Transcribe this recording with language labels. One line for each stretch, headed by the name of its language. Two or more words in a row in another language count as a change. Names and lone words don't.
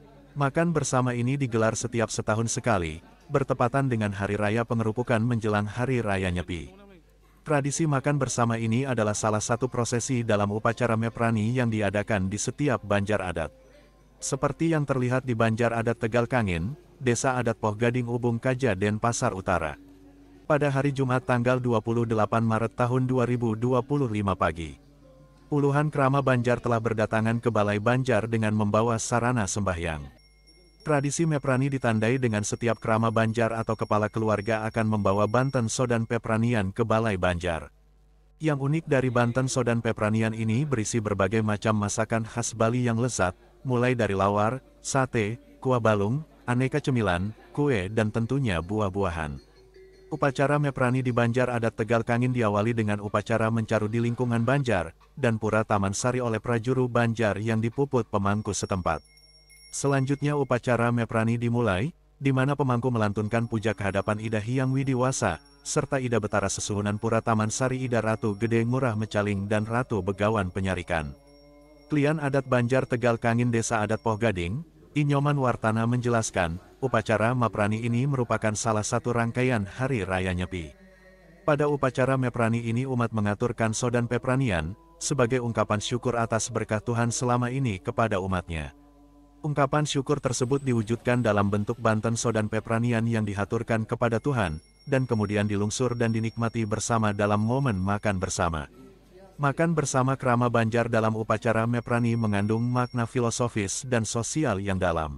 Indonesian: Makan bersama ini digelar setiap setahun sekali, bertepatan dengan Hari Raya Pengerupukan menjelang Hari Raya Nyepi. Tradisi makan bersama ini adalah salah satu prosesi dalam upacara Meprani yang diadakan di setiap Banjar Adat. Seperti yang terlihat di Banjar Adat Tegal Kangin, Desa Adat Poh Gading Ubung Kaja, Denpasar Utara. Pada hari Jumat tanggal 28 Maret tahun 2025 pagi, puluhan krama Banjar telah berdatangan ke Balai Banjar dengan membawa sarana sembahyang. Tradisi Meprani ditandai dengan setiap krama Banjar atau kepala keluarga akan membawa banten sodan pepranian ke Balai Banjar. Yang unik dari banten sodan pepranian ini berisi berbagai macam masakan khas Bali yang lezat, mulai dari lawar, sate, kuah balung, aneka cemilan, kue dan tentunya buah-buahan. Upacara Meprani di Banjar Adat Tegal Kangin diawali dengan upacara mencaru di lingkungan Banjar dan Pura Taman Sari oleh prajuru Banjar yang dipuput pemangku setempat. Selanjutnya upacara Meprani dimulai, di mana pemangku melantunkan puja kehadapan Ida Hyang Widi Wasa, serta Ida Betara Sesuhunan Pura Taman Sari Ida Ratu Gede Ngurah Mecaling dan Ratu Begawan Penyarikan. Klian Adat Banjar Tegal Kangin Desa Adat Poh Gading, Inyoman Wartana menjelaskan, upacara Meprani ini merupakan salah satu rangkaian Hari Raya Nyepi. Pada upacara Meprani ini umat mengaturkan sodan pepranian, sebagai ungkapan syukur atas berkah Tuhan selama ini kepada umatnya. Ungkapan syukur tersebut diwujudkan dalam bentuk banten sodan pepranian yang dihaturkan kepada Tuhan, dan kemudian dilungsur dan dinikmati bersama dalam momen makan bersama. Makan bersama krama Banjar dalam upacara Meprani mengandung makna filosofis dan sosial yang dalam.